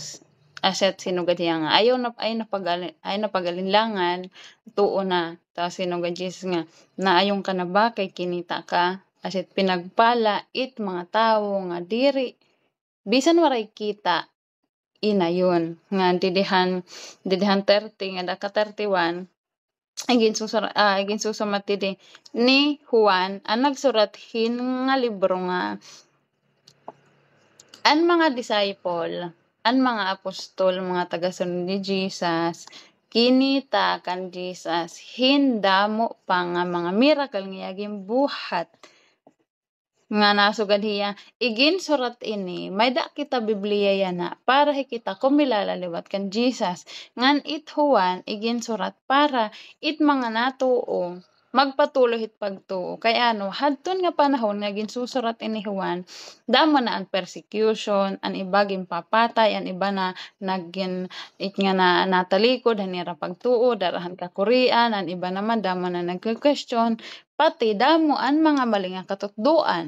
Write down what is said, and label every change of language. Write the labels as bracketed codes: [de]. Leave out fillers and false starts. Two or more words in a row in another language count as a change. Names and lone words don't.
[war] aset sinugad niya nga ay napagalinlangan tuo na tapos sinugad Jesus nga naayong ka na ba kay kinita ka aset pinagpala it mga tawo nga diri bisan waray kita inayon nga didihan 30 nga daka 31 igin susumat didi ni Juan ang nagsurat hin nga libro nga ang mga disciple ang mga apostol mga tagasunod ni Jesus kinita kan Jesus hindamo pa nga mga miracle nga yaging buhat nga nasugad hiya igin surat ini may da kita Biblia yana para kita kumilalaliwat kan Jesus ngan it Juan igin surat para it mga natuo magpatuloy hit pagtuo kay ano hadton nga panahon nga ginsusurat ini Juan damo na ang persecution an iba papatay an iba na nagin it nga na natalikod hanira pagtuo darahan ka Korean an iba naman damo na nagque-question pati damo ang mga mali nga katutduan.